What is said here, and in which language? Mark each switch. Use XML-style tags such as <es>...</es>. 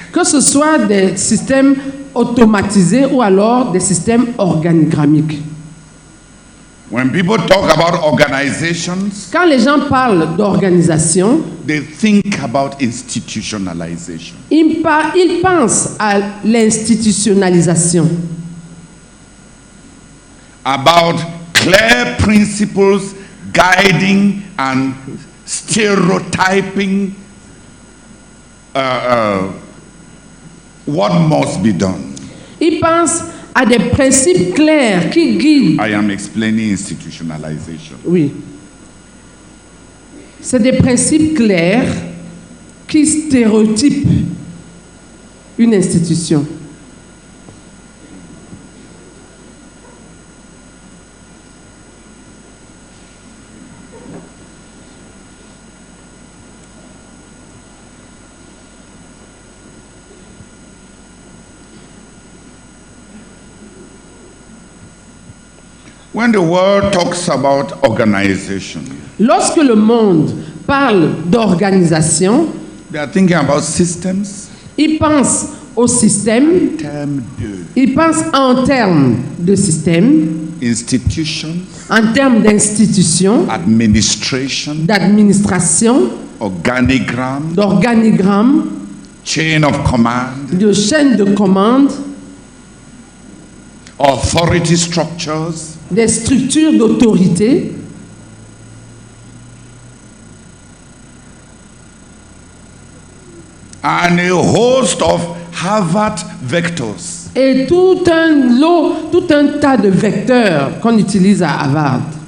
<fr>que ce soit des systèmes automatisés ou alors des systèmes organigrammiques.</fr> <en>When people talk about organizations,</en> <fr>Quand les gens parlent d'organisation,</fr> <en>they think about institutionalization.</en> <fr>ils pensent à l'institutionnalisation,</fr> <en>About clear principles guiding and stereotyping what must be done.</en> <fr>ils pensent à des principes clairs qui guident.</fr> <en>I am explaining institutionalization.</en> <fr>Oui. C'est des principes clairs qui stéréotypent une institution.</fr> <en>When the world talks about organization,</en> <fr>Lorsque le monde parle d'organisation,</fr> <en>they are thinking about systems.</en> <fr>il pense au système,</fr> <en>Term 2.</en> <fr>il pense en termes de système,</fr> <en>Institutions,</en> <fr>en termes d'institutions,</fr> <en>administration,</en> <fr>d'administration,</fr> <en>organigram,</en> <fr>d'organigramme,</fr> <en>chain of command,</en> <fr>de chaîne de commande,</fr> <en>authority structures,</en> <fr>des structures d'autorité,</fr> <en>and a host of Harvard vectors.</en> <fr>et tout un lot, tout un tas de vecteurs qu'on utilise à Harvard.</fr>